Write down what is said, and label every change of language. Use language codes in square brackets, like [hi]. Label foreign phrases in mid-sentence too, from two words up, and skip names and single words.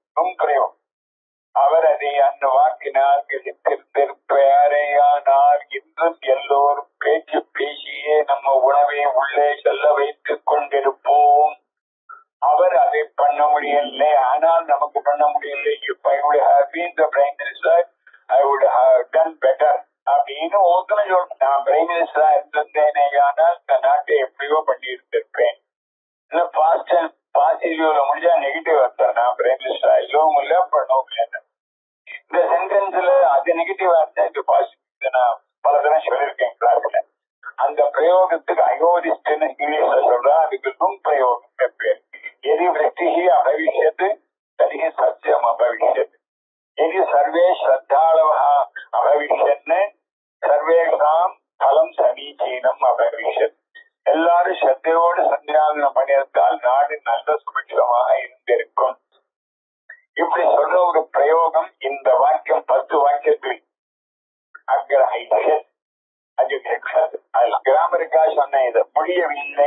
[ta] பிரயோகம் அவர் அதை அந்த வாக்கினால் கிழித்திருப்பாரேயானால் இன்றும் எல்லோரும் பேச்சு பேசியே நம்ம உணவை உள்ளே செல்ல வைத்துக் கொண்டிருப்போம். அவர் அதை பண்ண முடியல. ஆனால் நமக்கு பண்ண முடியல. [en] If I would have been the Prime Minister, I would have done better [ta] அப்படின்னு ஒருத்தனை சொல்றேன். நான் [en] prime minister [ta] இருந்தேனே ஆனால் இந்த நாட்டை எப்படியோ பண்ணி இருந்திருப்பேன். பாசிட்டிவ்ல முடிஞ்சா நெகட்டிவ் அர்த்தம். நான் [en] prime minister [ta] இல்லவும் இல்ல பண்ணவும் இல்லை. இந்த சென்டென்ஸ்ல அது நெகட்டிவ் அர்த்தம், இது பாசிட்டிவ். நான் பல தடவை சொல்லியிருக்கேன் கிளாஸ்ல. அந்த பிரயோகத்துக்கு அயோதிஸ்ட்னு இங்கிலீஷ்ல சொல்றா. அதுக்கு நுண் பிரயோகம் பேர். [sa] यदि वृष्टिः अभविष्यत् तर्हि सस्यम् अभविष्यत्. यदि सर्वे श्रद्धाळवः अभविष्यन् सर्वेषां फलं समीचीनम् अभविष्यत्. [ta] எல்லாரும் ஸ்ரத்தையோடு சந்தியாவனம் பண்ணியிருந்தால் நாடு நல்ல சுபிட்சமாக இருந்திருக்கும். இப்படி சொல்ற ஒரு பிரயோகம் இந்த வாக்கியம் 10 வாக்கியத்தில் [sa] अग्रहैषत् अजिघृक्षत् [ta] கிராமருக்காக சொன்ன இதை முடியவில்லை.